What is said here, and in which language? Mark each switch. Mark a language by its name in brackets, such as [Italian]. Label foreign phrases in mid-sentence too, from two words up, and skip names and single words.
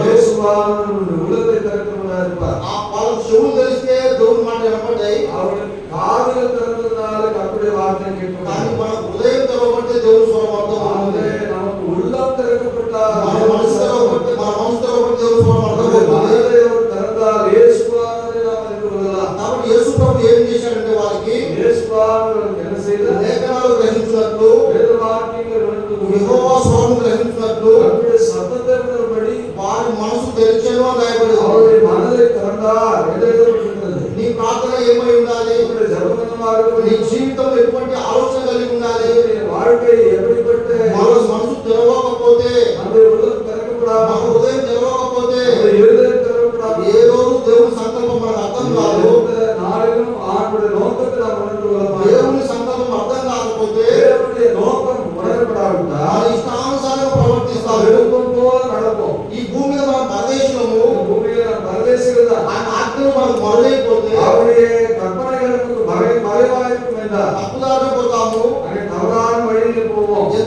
[Tamil] இயேசுவானவர் உள்ளத்தை திறக்கிறவராக இருப்பார். [Telugu] ఆ వాళ్ళకు చెవులు తెలిస్తే దేవుని మాట వినపడ్డాయి, [Tamil] அவருக்கு காதுகள் திறந்ததுனால கர்த்தருடைய வார்த்தை [Telugu] కానీ [Tamil] கேட்கப்படும். [Telugu] మన హృదయం తెరవబడితే దేవుని స్వరం అర్థం అవుతుంది. [Tamil] ஆகவே நமக்கு உள்ளம் திறக்கப்பட்டால் [Telugu] మన మనసు తెరవబడితే దేవుని స్వరం అర్థం అవుతుంది. [Tamil] மனதை அவர் திறந்தால் இயேசுவானவரை நாம் அறிந்து கொள்ளலாம். [Telugu] కాబట్టి యేసు ప్రభు ఏం చేశాడంటే వారికి [Tamil] இயேசுவானவர் என்ன செய்தார்? [Telugu] లేఖనాలు గ్రహించినట్లు, [Tamil] வேத வாக்கியங்களை உணர்ந்து [Telugu] యెహోవా స్వరం గ్రహించినట్లు [Tamil] கர்த்தருடைய சத்தத்தை உணரும்படி [Telugu] వారి మనసు తెరిచెను అని రాయబడింది. [Tamil] அவருடைய மனதை திறந்தார் என்று எழுதப்பட்டிருக்கிறது. [Telugu] నీ ప్రార్థన ఏమై ఉండాలి? [Tamil] உங்களுடைய ஜெபமாக [Telugu] నీ [Tamil] இருக்கட்டும். [Telugu] జీవితంలో ఎటువంటి ఆలోచన కలిగి ఉండాలి? [Tamil] உங்களுடைய வாழ்க்கை எப்படிப்பட்ட [Telugu] మనసు తెరవకపోతే, [Tamil] நம்முடைய உள்ளம் [Telugu] మన [Tamil] திறக்கப்படாமல் [Telugu] హృదయం తెరవకపోతే [Tamil] நம்முடைய இருதயம் திறக்கப்படாமல் [Telugu] ఏ రోజు దేవుని సంకల్పం మనకు అర్థం కాదు. [Tamil] எந்த நாளிலும் ஆண்டுடைய நோக்கத்தை நாம் உணர்ந்து கொள்ள மாட்டோம். [Telugu] దేవుని సంకల్పం అర్థం కాకపోతే [Tamil] தேவனுடைய நோக்கம் உணரப்படாவிட்டால் [Telugu] మన ఇష్టానుసారంగా ప్రవర్తిస్తాము. [Tamil] விருப்பம் போல நடப்போம். [Telugu] ఈ భూమి మీద మనం పరదేశము, [Tamil] இந்த பூமியில நாம் பரதேசிகள் தான். [Telugu] ఆయన ఆజ్ఞలు మనకు మరుగైపోతే [Tamil] அவருடைய கற்பனைகளுக்கு மறைவாயிருக்கும் என்றார். [Telugu] తప్పుదారిన పోతాము, [Tamil] அங்கே தவறான வழியில் போவோம்.